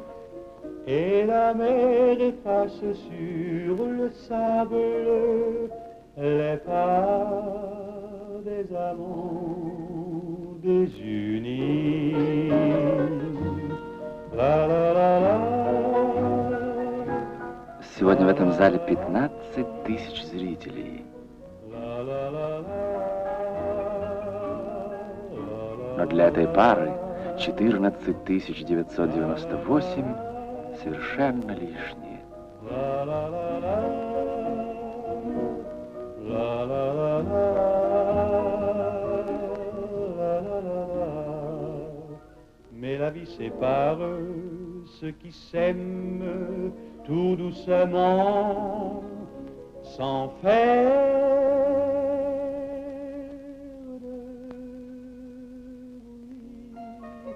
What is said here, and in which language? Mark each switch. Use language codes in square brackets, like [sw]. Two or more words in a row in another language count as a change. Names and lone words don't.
[fr] Et la mer efface sur le sable les pas des amants désunis. La la la. [ru] Сегодня в этом зале 15 тысяч зрителей. Но для этой пары 14 998 совершенно лишние. [fr] Mais la vie sépare ceux qui s'aiment tout doucement, sans faire de bruit.